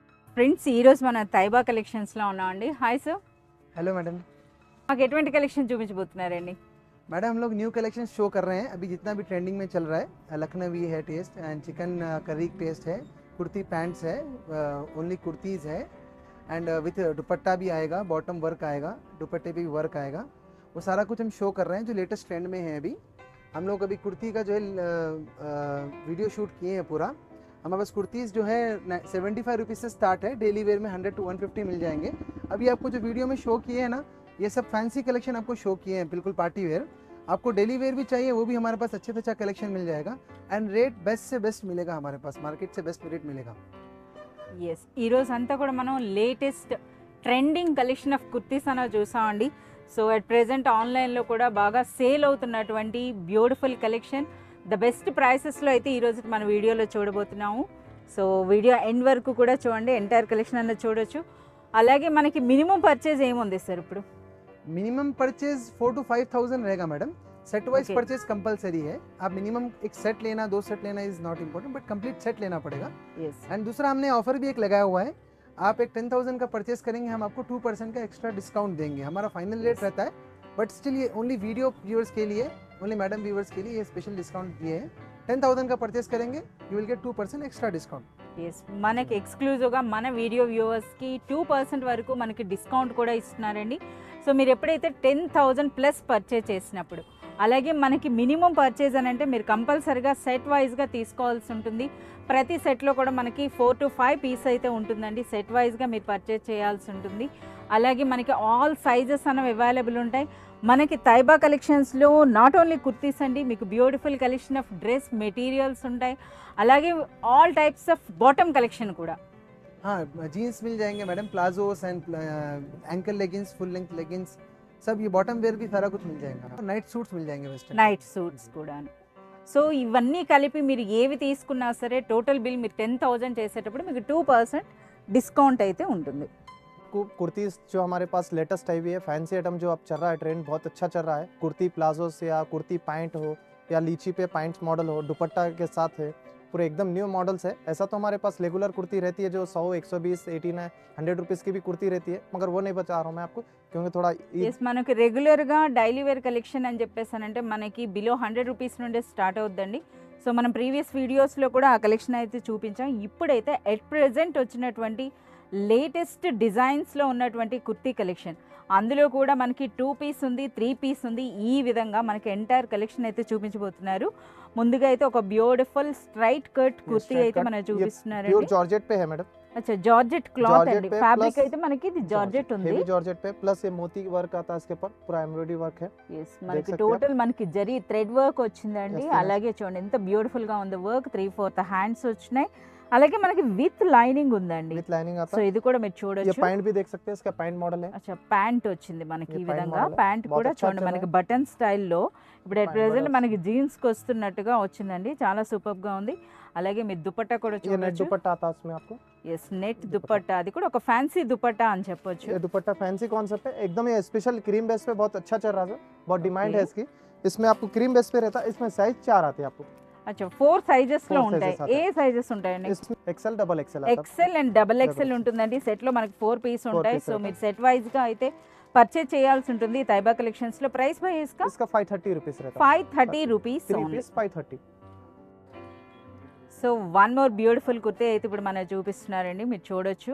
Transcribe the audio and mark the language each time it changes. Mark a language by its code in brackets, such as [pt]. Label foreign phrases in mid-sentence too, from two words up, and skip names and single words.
[te] ఫ్రెండ్స్ ఈరోజు మన తైబా కలెక్షన్స్లో ఉన్నామండి. [en] Hi sir. Hello madam. [te] మాకు ఎటువంటి కలెక్షన్ చూపించబోతున్నారండి? [hi] मैडम हम लोग [en] new collection [hi] शो कर रहे हैं। अभी जितना भी ट्रेंडिंग में चल रहा है, लखनवी है टेस्ट एंड चिकन करी टेस्ट है, कुर्ती पैंट्स है, [en] only kurtis [hi] है एंड विथ दुपट्टा भी आएगा, [en] bottom work [hi] आएगा, दुपट्टे पे भी वर्क आएगा। वो सारा कुछ हम शो कर रहे हैं जो [en] latest trend [hi] में है। अभी हम लोग अभी कुर्ती का जो है [en] video shoot [hi] किए हैं पूरा। हमारे पास कुर्तीज़ जो है 75 रुपीज़ से स्टार्ट है, [en] daily wear [hi] में 100 to 150 मिल जाएंगे। अभी आपको जो वीडियो में शो किए हैं ना, ये सब [en] fancy collection [hi] आपको शो किए हैं, बिल्कुल [en] party wear. [hi] आपको [en] daily wear [hi] भी चाहिए वो भी हमारे पास अच्छे से अच्छा कलेक्शन मिल जाएगा एंड रेट बेस्ट से बेस्ट मिलेगा, हमारे पास मार्केट से [en] best rate [hi] मिलेगा। [te] ఎస్, ఈరోజు అంతా కూడా మనం [en] latest trending collection of kurtis [te] అనేది చూసామండి. సో [en] at present [te] ఆన్లైన్లో కూడా బాగా సేల్ అవుతున్నటువంటి [en] beautiful collection the best prices [te] అయితే ఈరోజు మన వీడియోలో చూడబోతున్నాము. సో [en] video end [te] వరకు కూడా చూడండి, [en] entire collection [te] అనేది చూడొచ్చు. అలాగే మనకి [en] minimum purchase [te] ఏముంది సార్ ఇప్పుడు? [en] minimum purchase [hi] 4 to 5,000 रहेगा मैडम। [en] set wise [hi] Okay. परचेज कंपलसरी है। आप मिनिमम एक सेट लेना, 2 सेट लेना [en] is not important, [hi] बट [en] complete set [hi] लेना पड़ेगा। ఎస్, एंड दूसरा हमने ऑफर भी एक लगाया हुआ है। आप एक 10,000 का परचेज करेंगे, हम आपको 2% का [en] extra discount [hi] देंगे। हमारा [en] final rate [hi] Yes. रहता है, बट स्टिल ये [en] only video viewers [hi] के लिए, [en] only madam viewers [hi] के लिए ये [en] special discount [hi] दिए हैं। 10,000 का परचेज करेंगे [en] you will get 2% extra discount. [te] ఎస్, మనకి ఎక్స్క్లూజివ్గా మన [en] video viewers [te] 2% వరకు మనకి డిస్కౌంట్ కూడా ఇస్తున్నారండి. సో మీరు ఎప్పుడైతే 10,000 [en] plus purchase [te] చేసినప్పుడు, అలాగే మనకి [en] minimum purchase [te] అని అంటే మీరు కంపల్సరీగా [en] set wise [te] తీసుకోవాల్సి ఉంటుంది. ప్రతి సెట్లో కూడా మనకి 4 to 5 పీస్ అయితే ఉంటుందండి. [en] set wise [te] మీరు పర్చేజ్ చేయాల్సి ఉంటుంది. అలాగే మనకి [en] all sizes [te] అనేవి అవైలబుల్ ఉంటాయి. మనకి తైబా కలెక్షన్స్లో [en] not only kurtis [te] అండి, మీకు [en] beautiful collection of dress materials [te] ఉంటాయి. అలాగే [en] all types of bottom collection [te] కూడా. [hi] हाँ, जीन्स मिल जाएंगे मैडम, प्लाजोस एंड [en] ankle leggings, full length leggings, [hi] सब ये [en] bottom wear [hi] भी सारा कुछ मिल जाएगा। [en] night suits [hi] मिल जाएंगे वेस्टर्न। [en] night suits [te] కూడా. సో ఇవన్నీ కలిపి మీరు ఏవి తీసుకున్నా సరే [en] total bill [te] మీరు 10,000 చేసేటప్పుడు మీకు 2% డిస్కౌంట్ అయితే ఉంటుంది. [hi] कुर्तीज़ जो हमारे पास लेटेस्ट आई हुई है, [en] fancy item [hi] जो अब चल रहा है, ट्रेंड बहुत अच्छा चल रहा है। कुर्ती प्लाजोस या कुर्ती पैंट हो या लीची पे पैंट्स मॉडल हो, दुपट्टा के साथ है, पूरे एकदम [en] new models [hi] है। ऐसा तो हमारे पास रेगुलर कुर्ती रहती है जो 100, 120, 89, 100 रुपीज़ की भी कुर्ती रहती है, मगर वो नहीं बता रहा हूँ मैं आपको क्योंकि थोड़ा [te] ఎస్, మనకి రెగ్యులర్గా [en] daily wear collection [te] అని చెప్పేసానంటే మనకి [en] below 100 rupees [te] నుండే స్టార్ట్ అవుద్దండి. సో మనం [en] previous videos [te] కూడా ఆ కలెక్షన్ అయితే చూపించాం. ఇప్పుడైతే [en] at present [te] వచ్చినటువంటి [en] latest designs [te] ఉన్నటువంటి కుర్తీ కలెక్షన్, అందులో కూడా మనకి 2 పీస్ ఉంది, 3 పీస్ ఉంది. ఈ విధంగా మనకి [en] entire collection [te] అయితే చూపించబోతున్నారు. ముందుగా అయితే ఒక [en] beautiful straight cut kurti [te] అయితే మనం చూపిస్తున్నారండి. [en] pure georgette [hi] पे है मैडम। [te] అచ్చా, [en] georgette cloth [te] జార్జెట్ అండి. [hi] पे [te] ఫ్యాబ్రిక్ plus అయితే మనకి ఇది జార్జెట్ ఉంది. [en] heavy georgette [hi] पे प्लस ये मोती वर्क आता है इसके ऊपर, पूरा [en] embroidery work [hi] है। [te] ఎస్, మనకి [hi] सकते [te] టోటల్ మనకి జరీ [en] thread work [te] వచ్చిందండి. [en] Yes, yes. [te] అలాగే చూడండి ఎంత బ్యూటిఫుల్ గా ఉంది వర్క్. 3/4 హ్యాండ్స్ వచ్చినాయి. అలాగే మనకి [en] with lining [te] ఉందండి. [en] with lining [hi] आता [te] సో [hi] है। [te] ఇది కూడా మీరు [hi] ये [te] చూడొచ్చు. [hi] पैंट भी देख सकते हैं, इसका पैंट मॉडल है। [te] అచ్చా, ప్యాంట్ వచ్చింది మనకి ఈ [hi] ये पैंट [te] విధంగా. [hi] मॉडल है, [te] ప్యాంట్ [hi] बहुत [te] కూడా [hi] अच्छा [te] చూడండి [hi] चल [te] మనకి [hi] रहा [en] button style [te] ఇప్పుడు అట్ [hi] पैंट [te] ప్రెజెంట్ [hi] मॉडल [te] మనకి జీన్స్కి వస్తున్నట్టుగా వచ్చిందండి. చాలా సూపర్ గా ఉంది. అలాగే మీరు దుపట్టా కూడా [hi] ये नेट [te] చూడొచ్చు. [hi] दुपट्टा आता है उसमें आपको। [te] ఎస్, నెట్ దుపట్టా. అది కూడా ఒక ఫ్యాన్సీ దుపట్టా అని చెప్పొచ్చు. [hi] ये दुपट्टा [en] fancy concept [hi] है, एकदम ये [en] special cream base [hi] पे बहुत अच्छा चल रहा है, बहुत डिमांड है Okay. इसकी। इसमें आपको [en] cream base [hi] पे रहता है, इसमें साइज 4 आते हैं आपको। [te] అచ్చా, 4 సైజెస్ లో 4 ఉంటాయి. sizes ఏ సైజెస్ ఉంటాయండి? [hi] इसमें [en] XL double XL [hi] आता है। [en] XL and double XL [te] Double ఉంటుందండి. సెట్ లో మనకి 4 పీస్ ఉంటాయి. piece సో [hi] रहता [te] మీరు [en] set wise [te] గా అయితే పర్చేజ్ చేయాల్సి ఉంటుంది తైబా కలెక్షన్స్ లో. ప్రైస్ బై ఇస్కా [hi] इसका 530 रुपीस रहता है। [te] 530 రూపీస్ 3 ఓన్లీ. [hi] पीस 530। [te] సో [en] one more beautiful kurti [te] అయితే ఇప్పుడు మనం చూపిస్తున్నారండి, మీరు చూడొచ్చు.